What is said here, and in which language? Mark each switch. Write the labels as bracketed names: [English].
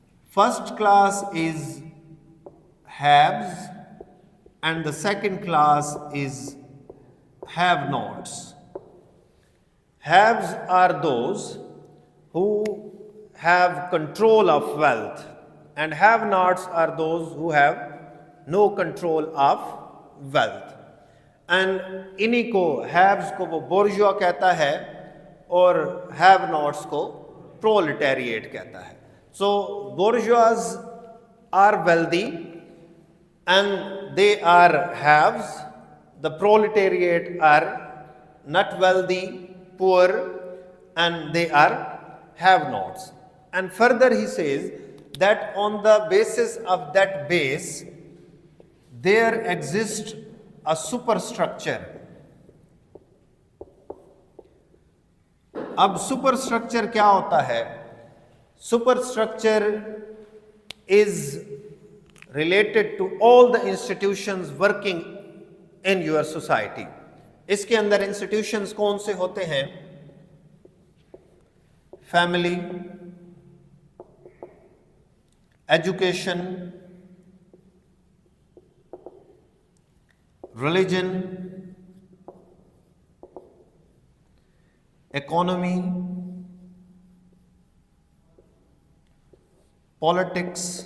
[English] First class is haves, and the second class is have-nots. Haves are those who have control of wealth, and have-nots are those who have no control of wealth. [Urdu] And انہی کو ہیوز کو وہ bourgeois کہتا ہے اور have nots کو پرولٹیریٹ کہتا ہے. [English] So bourgeois are wealthy and they are haves. The proletariat are not wealthy, poor, and they are have-nots. And further he says that on the basis of that base, there exists a superstructure. [Urdu] اب superstructure کیا ہوتا ہے؟ [English] Superstructure is related to all the institutions working in your society. [Urdu] اس کے اندر institutions کون سے ہوتے ہیں؟ [English] Family, education, religion, economy, politics,